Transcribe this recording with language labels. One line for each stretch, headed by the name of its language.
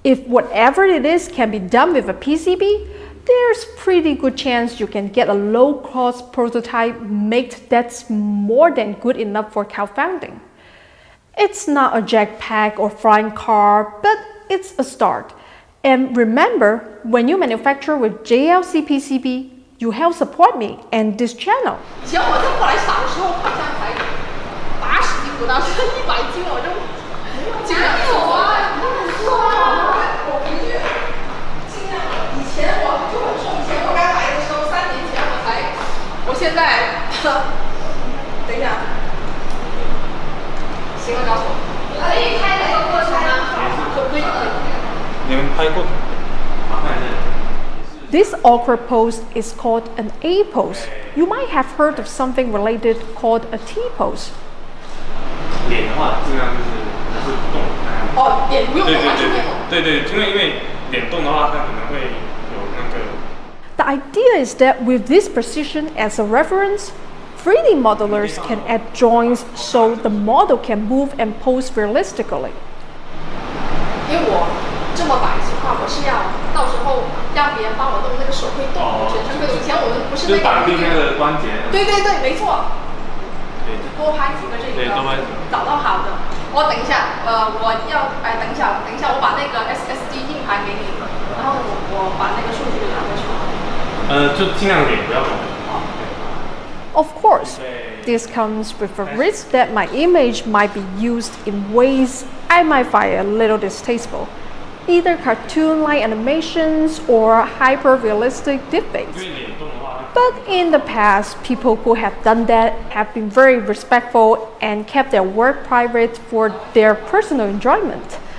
English: If whatever it is can be done with a PCB, there's pretty good chance you can get a low-cost prototype made that's more than good enough for confounding. It's not a jetpack or flying car, but it's a start. And remember, when you manufacture with JLC PCB, you help support me and this channel.
Chinese: 以前我这过来扫的时候，好像才80斤不到，现在100斤，我就尽量做啊。我回去尽量。以前我就很重，以前我刚来的时候，3年前我现在，等一下，行了，告诉我。可以拍那个过程吗？可以。你们拍过？麻烦是。
English: This awkward pose is called an A pose. You might have heard of something related called a T pose.
Chinese: 脸的话，尽量就是不动。哦，脸不用动，完全不用动。对，因为脸动的话，它可能会有那个。
English: The idea is that with this precision as a reference, 3D modelers can add joints so the model can move and pose realistically.
Chinese: 因为我这么摆的情况，我是要到时候让别人帮我弄那个手会动，全身会动。以前我们不是那个。就绑定那个关节。对，没错。对。多拍几个这个。对，多拍几个。找到好的。我等一下，我要等一下，我把那个 SSD 硬盘给你，然后我把那个数据拿过去。就尽量脸不要动。
English: Of course, this comes with a risk that my image might be used in ways I might find a little distasteful. Either cartoon-like animations or hyper-realistic deepfakes. But in the past, people who have done that have been very respectful and kept their work private for their personal enjoyment.